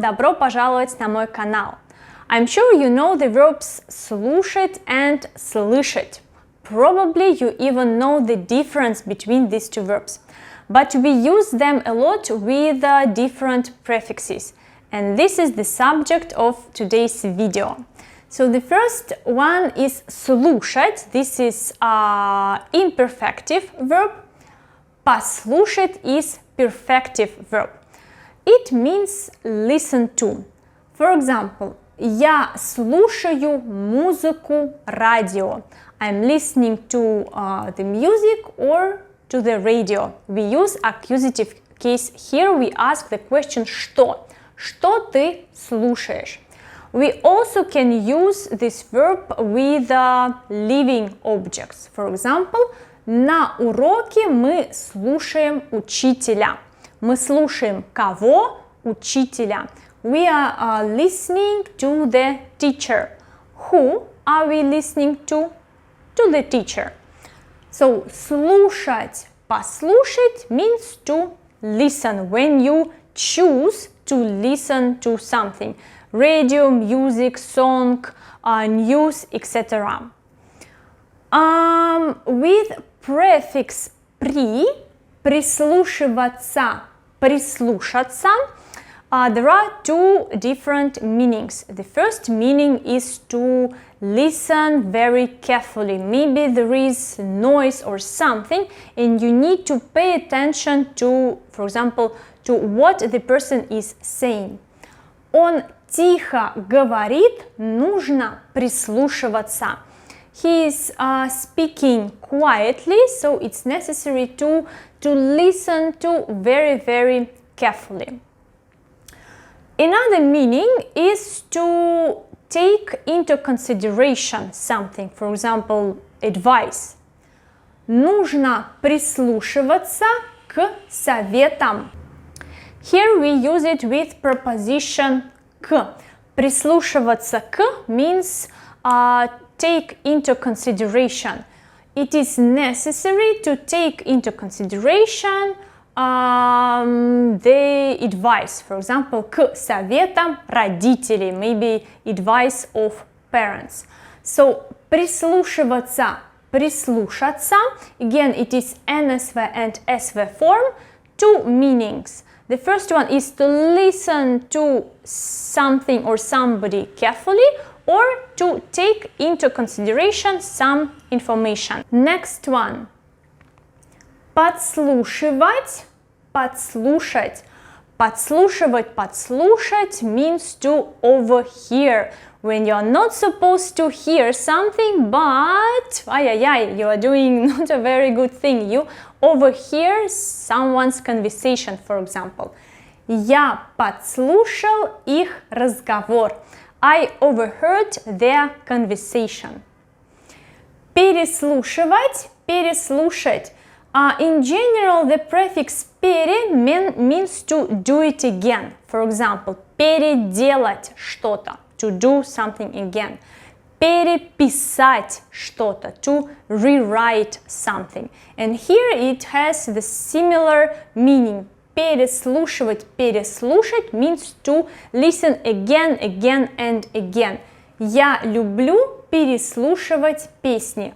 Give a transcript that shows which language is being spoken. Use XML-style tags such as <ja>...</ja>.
<ru>Добро пожаловать на мой канал.</ru> <en>I'm sure you know the verbs слушать and слышать. Probably you even know the difference between these two verbs. But we use them a lot with different prefixes. And this is the subject of today's video. So the first one is слушать. This is imperfective verb. Послушать is perfective verb. It means listen to. For example,</en> <ru>я слушаю музыку радио.</ru> <en>I'm listening to the music or to the radio. We use accusative case. Here we ask the question что?</en> <ru>Что ты слушаешь?</ru> <en>We also can use this verb with living objects. For example,</en> <ru>на уроке мы слушаем учителя. Мы слушаем кого? Учителя.</ru> <en>We are listening to the teacher. Who are we listening to? To the teacher. So, слушать, послушать means to listen when you choose to listen to something. Radio, music, song, news, etc. With prefix при, прислушиваться, прислушаться, there are two different meanings. The first meaning is to listen very carefully. Maybe there is noise or something and you need to pay attention to, for example, to what the person is saying.</en> <ru>Он тихо говорит, нужно прислушиваться.</ru> <en>He is speaking quietly, so it's necessary to listen to very carefully. Another meaning is to take into consideration something, for example, advice.</en> <ru>Нужно прислушиваться к советам.</ru> <en>Here we use it with preposition к. Прислушиваться к means take into consideration. It is necessary to take into consideration the advice. For example,</en> <ru>к советам родителей,</ru> <en>maybe advice of parents.</en> <ru>So, прислушиваться, прислушаться.</ru> <en>Again, it is NSV and SV form. Two meanings. The first one is to listen to something or somebody carefully, or to take into consideration some information. Next one.</en> <ru>Подслушивать, подслушать.</ru> <en>Подслушивать, подслушать means to overhear. When you are not supposed to hear something, but you are doing not a very good thing. You overhear someone's conversation, for example.</en> <ru>Я подслушал их разговор.</ru> <en>I overheard their conversation.</en> <ru>Переслушивать, переслушать.</ru> <en>In general, the prefix пере means to do it again. For example,</en> <ru>переделать что-то,</ru> <en>to do something again.</en> <ru>Переписать что-то,</ru> <en>to rewrite something. And here it has the similar meaning. Переслушивать, переслушать means to listen again and again.</en> <ru>Я люблю переслушивать песни.</ru>